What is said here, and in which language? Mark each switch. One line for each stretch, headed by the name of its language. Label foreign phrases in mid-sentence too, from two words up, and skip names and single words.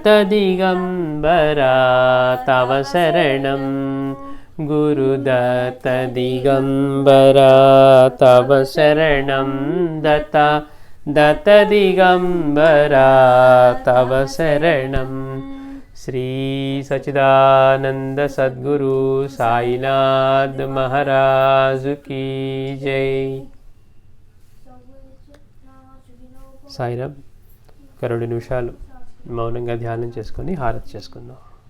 Sanskrit: दिगम्बरा तव शरणं गुरुदत्त दिगम्बरा तव शरणं दत्ता दत्त दिगम्बरा तव शरणं श्री सच्चिदानंद सद्गुरु साईनाथ
Hindi: महाराज की जय।
Telugu: సాయిరామ్ 2 నిమిషాలు మౌనంగా ధ్యానం చేసుకొని హారతి చేసుకుందాం.